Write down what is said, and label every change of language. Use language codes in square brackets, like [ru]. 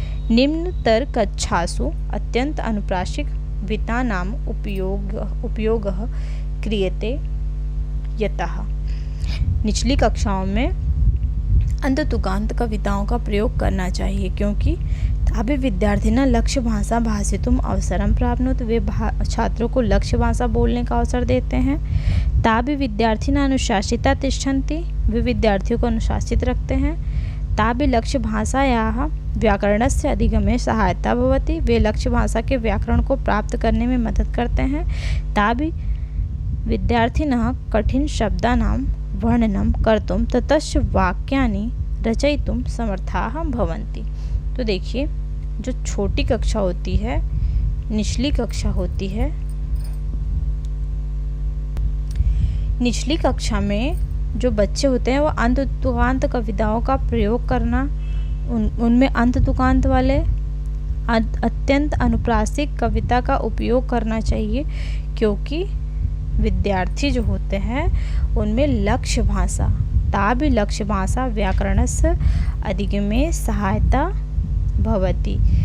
[sa] निम्नतर कक्षासु अत्यंत अनुप्रासिक वित्तानाम उपयोगः क्रियते यतः, [hi] निचली कक्षाओं में अंततुकांत कविताओं का प्रयोग करना चाहिए क्योंकि [sa] ताभि विद्यार्थिनः लक्ष्य भाषा भाषितुम अवसरं प्राप्नोति, [hi] वे छात्रों को लक्ष्य भाषा बोलने का अवसर देते हैं। [sa] ताभि विद्यार्थिनः अनुशासिता तिष्ठन्ति, [hi] वे विद्यार्थियों को अनुशासित रखते हैं। [sa] ताभि लक्ष्य भाषायाः व्याकरणस्य अधिगमे सहायता भवति, [hi] वे लक्ष्य भाषा के व्याकरण को प्राप्त करने में मदद करते हैं। [sa] ताभि विद्यार्थिनः कठिन शब्दानां वर्णनं कर्तुं ततश्च वाक्यानि रचयितुं समर्थाः भवन्ति। [hi] तो देखिए, जो छोटी कक्षा होती है, निचली कक्षा होती है, निचली कक्षा में जो बच्चे होते हैं वो अंततुकांत कविताओं का प्रयोग करना, उनमें अंततुकांत वाले अत्यंत अनुप्रासिक कविता का उपयोग करना चाहिए क्योंकि विद्यार्थी जो होते हैं उनमें लक्ष्य भाषा, [sa] ताभि लक्ष्य भाषा व्याकरणस्य अधिगमे सहायता भवति।